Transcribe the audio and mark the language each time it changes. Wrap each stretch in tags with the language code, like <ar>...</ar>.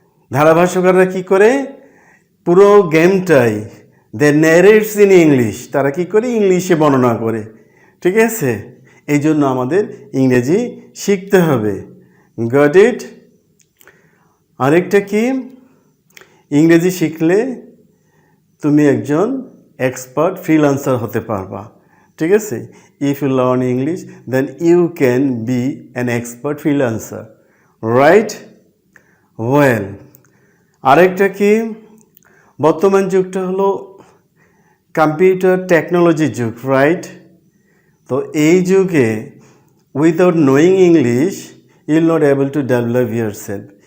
<bn>ধারাভাষ্যকাররা কী করে পুরো গেমটাই</bn> <en>they narrates in English</en> <bn>তারা কী করে ইংলিশে বর্ণনা করে ঠিক আছে এই জন্য আমাদের ইংরেজি শিখতে হবে</bn> <en>got it</en> <bn>আরেকটা কি ইংরেজি শিখলে তুমি একজন এক্সপার্ট ফ্রিল্যান্সার হতে পারবা ঠিক আছে?</bn> <en>If you learn English, then you can be an expert freelancer, right?</en> <bn>Well, আরেকটা কি, বর্তমান যুগটা হলো কম্পিউটার টেকনোলজির যুগ, রাইট? তো এই যুগে</bn> <en>Without knowing English you'll not able to develop yourself.</en>